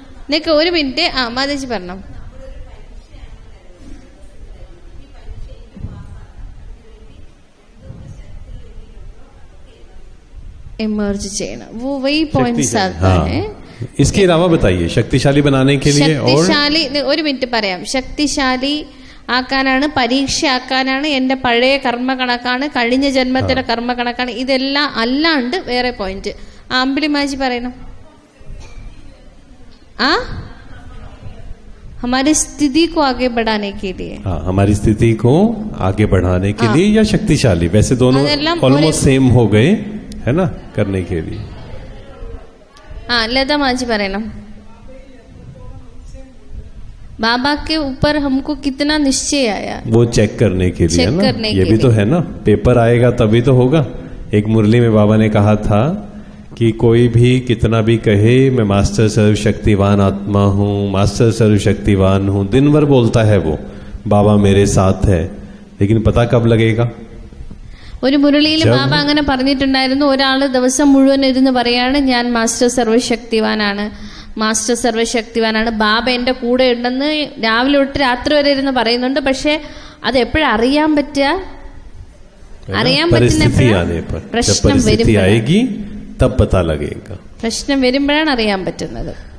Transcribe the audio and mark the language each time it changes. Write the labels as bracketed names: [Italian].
[Malayalam] നിക്ക് ഒരു മിനിറ്റ്. മാതാജി പറഞ്ഞു. इमर्ज ചെയ്യണം. [Hindi] वो वही पॉइंट्स आता है. इसके अलावा बताइए शक्तिशाली बनाने के लिए. [Malayalam] ശക്തിശാലി ഒരു മിനിറ്റ് പറയാം. ശക്തിശാലി ആക്കാനാണ്, പരീക്ഷ ആക്കാനാണ്, എന്റെ പഴയ കർമ്മ കണക്കാണ്, കഴിഞ്ഞ ജന്മത്തിലെ കർമ്മ കണക്കാണ്, ഇതെല്ലാം അല്ലാണ്ട് വേറെ പോയിന്റ്. അമ്പിളിമാജി പറയണം. [Hindi] हमारी स्थिति को आगे बढ़ाने के लिए. हमारी स्थिति को आगे बढ़ाने के लिए या शक्तिशाली, वैसे दोनों ऑलमोस्ट सेम हो गए है ना, करने के लिए. [Malayalam] लता माजी പറയണം. [Hindi] बाबा के ऊपर हमको कितना निश्चय आया, वो चेक करने के लिए ना. ये भी तो है ना, पेपर आएगा तभी तो होगा. एक मुरली में बाबा ने कहा था कि कोई भी कितना भी कहे मैं मास्टर सर्वशक्तिवान आत्मा हूँ, मास्टर सर्वशक्तिवान हूँ, दिन भर बोलता है वो बाबा मेरे साथ है, लेकिन पता कब लगेगा? [Malayalam] ഒരു മുരളിയിൽ ബാബ അങ്ങനെ പറഞ്ഞിട്ടുണ്ടായിരുന്നു. ഒരാള് ദിവസം മുഴുവൻ ഇരുന്ന് പറയാണ് ഞാൻ മാസ്റ്റർ സർവശക്തിവാനാണ്, മാസ്റ്റർ സർവശക്തിവാനാണ്, ബാബ എന്റെ കൂടെ ഉണ്ടെന്ന് രാവിലെ തൊട്ട് രാത്രി വരെ ഇരുന്ന് പറയുന്നുണ്ട്. പക്ഷെ അത് എപ്പോഴാ അറിയാൻ പറ്റുക? അറിയാൻ പറ്റുന്ന പ്രശ്നം വരുമ്പോഴാണ് അറിയാൻ പറ്റുന്നത്.